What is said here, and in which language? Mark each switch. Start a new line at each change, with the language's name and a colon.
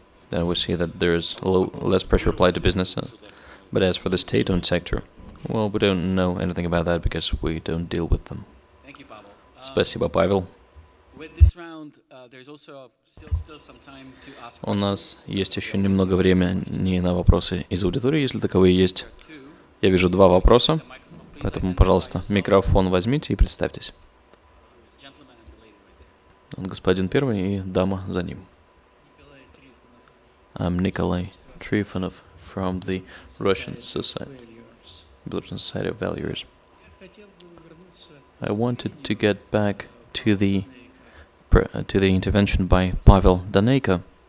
English: Then we see that there's less pressure applied to business. But as for the state-owned sector, well, we don't know anything about that because we don't deal with them. Thank you, Pavel.
Russian: Спасибо, Павел.
English: With this round, there's also still some time to ask
Russian: У нас есть еще немного времени на вопросы из аудитории, если таковые есть. Я вижу 2 вопроса, поэтому, пожалуйста, микрофон возьмите и представьтесь. Господин первый и дама за ним.
English: I'm Nikolai Trifonov from the Russian Society, Belarusian Society of Valuers. I wanted to get back to the intervention by Pavel Daneyko.